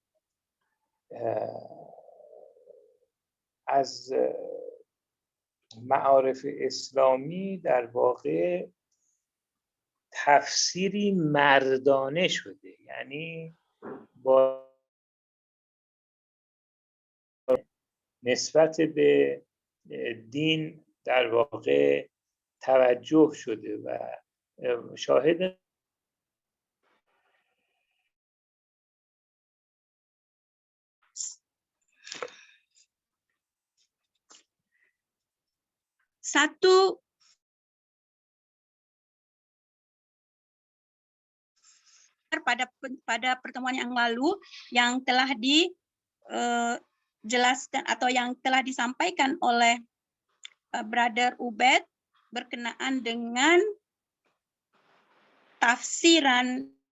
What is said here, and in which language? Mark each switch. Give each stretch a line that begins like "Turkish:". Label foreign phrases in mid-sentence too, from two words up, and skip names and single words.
Persian: از معارف اسلامی در واقع تفسیری مردانه شده، یعنی با نسبت به دین در واقع توجه شده و شاهد
Indonesian: Satu, pada pertemuan yang lalu yang telah dijelaskan atau yang telah disampaikan oleh Brother Ubed berkenaan dengan tafsiran